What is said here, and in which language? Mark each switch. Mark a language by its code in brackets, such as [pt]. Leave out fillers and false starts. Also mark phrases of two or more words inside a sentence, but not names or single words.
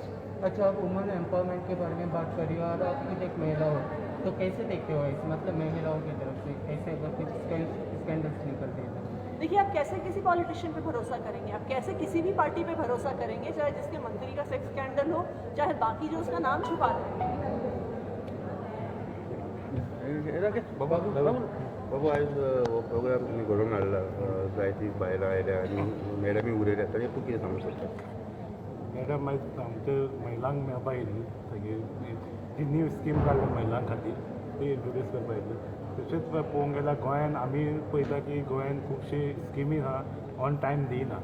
[hi] अच्छा, आप [en] women empowerment [hi] के बारे में बात करिए और आप खुद एक महिला हो, तो कैसे देखते हो इस मतलब महिलाओं की तरफ से ऐसे अगर कुछ स्कैंडल्स निकलते हैं तो? देखिए, आप कैसे किसी पॉलिटिशियन पे भरोसा करेंगे, आप कैसे किसी भी पार्टी पे भरोसा करेंगे, चाहे जिसके मंत्री का सेक्स स्कैंडल हो, चाहे बाकी जो उसका नाम छुपा रहे हैं। [kok] बाबू आज हो प्रोग्राम तुम्ही घडोवन हाडला जायतीं बायलां आयल्या आनी मॅडमी उलयल्या ताजेर तूं कितें सांगूंक शकता? मॅडम आयज आमच्या महिलांक मेळपा येयली सगळी जी [en] new scheme [kok] काडल्या महिलां खातीर ती इंट्रोड्यूस करपा येयली. तशेंच पळोवंक गेल्यार गोंयान आमी पळयता की गोंयान खुबशे स्किमी आहा [en] on time [kok] दिना.